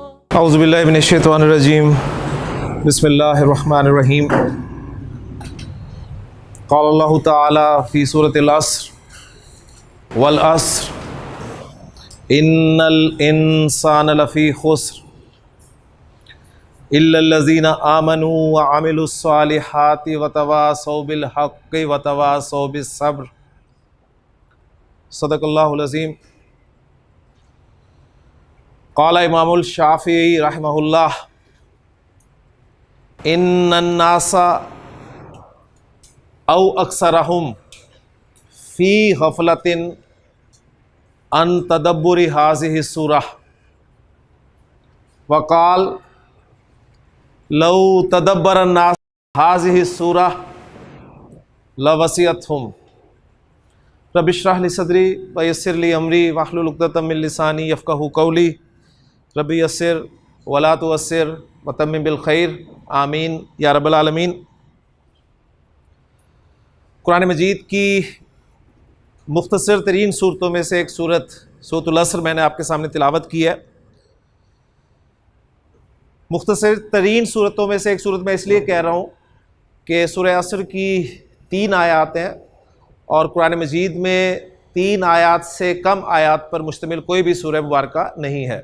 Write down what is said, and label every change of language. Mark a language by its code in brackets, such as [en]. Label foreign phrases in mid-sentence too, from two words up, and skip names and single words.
[ar] أعوذ بالله من الشيطان الرجيم بسم الله الرحمن الرحيم قال الله تعالى في سورة العصر والعصر إن الإنسان لفي خسر إلا الذين آمنوا وعملوا الصالحات وتواصوا بالحق وتواصوا بالصبر. صدق الله العظيم. قال الإمام الشافعي رحمه الله إن الناس أو أكثرهم في غفلة عن تدبر هذه سورة وقال لو تدبر الناس هذه سورة لوسعتهم رب اشرح لي صدري ويسر لي أمري واحلل عقدة من لساني يفقهوا قولي رب يسر ولا تعسر وتمم بالخير آمين يا رب العالمين. [ur] قرآن مجید کی مختصر ترین سورتوں میں سے ایک سورت سورۃ العصر میں نے آپ کے سامنے تلاوت کی ہے. مختصر ترین سورتوں میں سے ایک سورت میں اس لیے کہہ رہا ہوں کہ سورہ عصر کی 3 آیات ہیں اور قرآن مجید میں 3 آیات سے کم آیات پر مشتمل کوئی بھی سورہ مبارکہ نہیں ہے.